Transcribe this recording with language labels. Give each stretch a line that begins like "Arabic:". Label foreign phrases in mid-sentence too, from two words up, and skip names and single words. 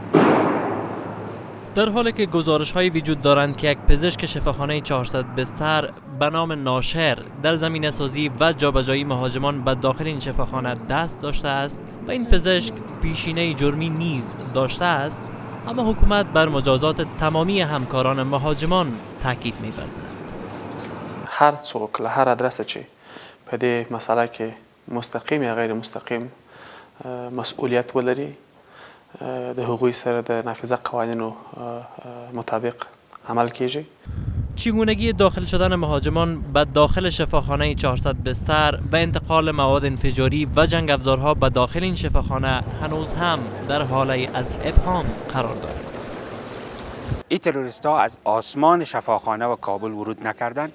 Persian: در حالی که گزارش های وجود دارند که یک پزشک شفاخانه 400 بستر به نام ناشر در زمینه سازی و جابجایی مهاجمان به داخل این شفاخانه دست داشته است و این پزشک پیشینه جرمی نیز داشته است، اما حکومت بر مجازات تمامی همکاران مهاجمان تاکید می‌ورزد.
Pashto: هر څوک له هر ادرسه چې په دې مسله کې مستقیم یا غیر مستقیم مسئولیت ولري د هغوی سره د نافذه قوانینو مطابق عمل کیږي.
Persian: چگونگی داخل شدن مهاجمان به داخل شفاخانه 400 بستر و انتقال مواد انفجاری و جنگ افزارها به داخل این شفاخانه هنوز هم در حاله از ابهام قرار دارد. این تروریست ها از آسمان شفاخانه و کابل ورود نکردن.